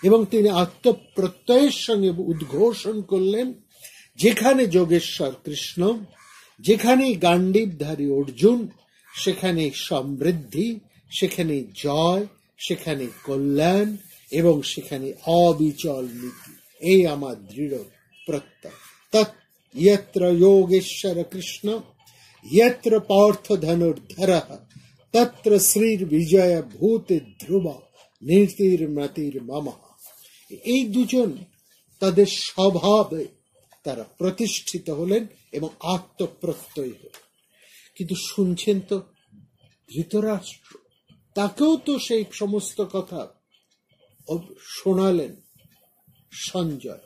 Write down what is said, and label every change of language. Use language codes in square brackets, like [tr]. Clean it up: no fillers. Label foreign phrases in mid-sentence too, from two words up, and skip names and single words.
[bn] এবং তিনি আত্মপ্রত্যয়ের সঙ্গে উদ্ঘোষণ করলেন, যেখানে যোগেশ্বর কৃষ্ণ, যেখানে গান্ডীবধারী অর্জুন, সেখানে সমৃদ্ধি, সেখানে জয়, সেখানে কল্যাণ এবং সেখানে অবিচল নীতি। এই আমার দৃঢ় প্রত্যয়। [sa] তৎ यत्र योगेश्वर कृष्ण यत्र पार्थ धनुर्धरः तत्र শ্রীর্বিজয় ভূতে ধ্রুব নীতির্মতির মম। [bn] এই দুজন তাদের স্বভাবে তারা প্রতিষ্ঠিত হলেন এবং আত্মপ্রত্যয়ী হলেন। কিন্তু শুনছেন তো ধৃতরাষ্ট্র, তাকেও তো সেই সমস্ত কথা শোনালেন সঞ্জয়।